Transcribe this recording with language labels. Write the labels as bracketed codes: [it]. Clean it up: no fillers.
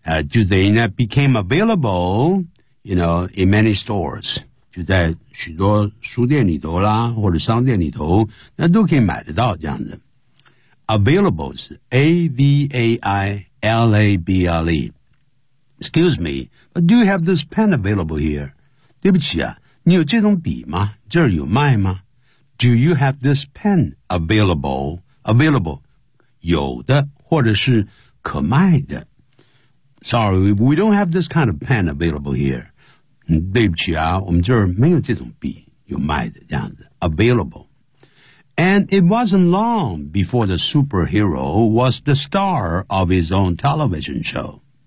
[zh] 就等于呢 ， [en] became available， you know， in many stores， [zh] 就在许多书店里头啦，或者商店里头，那都可以买得到这样子。 [en] Available 是 A V A I L A B L E。 Excuse me， but do you have this pen available here？ [zh] 对不起啊，你有这种笔吗？这儿有卖吗？ [en] Do you have this pen available? [zh] Available， 有的，或者是可卖的。 [en] Sorry, we don't have this kind of pen available here。 [zh] 对不起啊，我们这儿没有这种笔，有卖的，这样子。 [en] Available。 And it wasn't long before the superhero was the star of his own television show。